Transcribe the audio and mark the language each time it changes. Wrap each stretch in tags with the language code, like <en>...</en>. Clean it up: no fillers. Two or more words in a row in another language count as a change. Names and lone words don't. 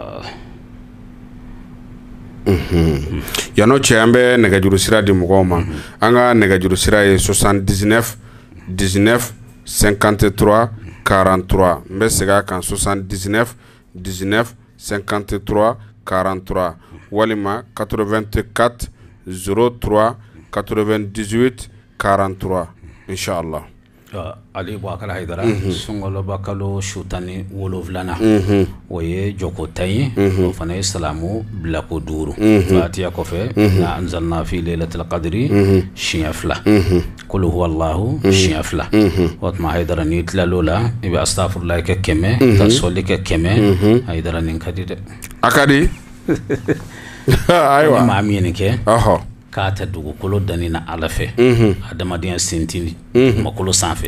<bm>yan'o cɛ an bɛ nɛgɛjuru sira di mɔgɔw ma an ka nɛgɛjuru sira ye 79 19 53 43 n bɛ segin a kan 79 19 53 43 walima 84 03 98 43 inshallah ali Boubacar Haidara sunkaloba kalo su 17 o ye jɔko 10 ye o fana ye salamu bila ko 5 fatiha kɔfɛ</bm> <ar>إنا أنزلنا في ليلة القدر</ar> <bm>siɲɛ 2</bm> <ar>قل هو الله</ar> <bm>siɲɛ 2 o tuma Haidara n'i tilal'o la i bɛ astafurlahi kɛ 100 ka sɔli kɛ 100 Haidara nin ka di dɛ a ka di ayiwa maa min ye nin kɛ k'a ta dugukolo danni na ala fɛ adamadenya sintin makolo sanfɛ</bm>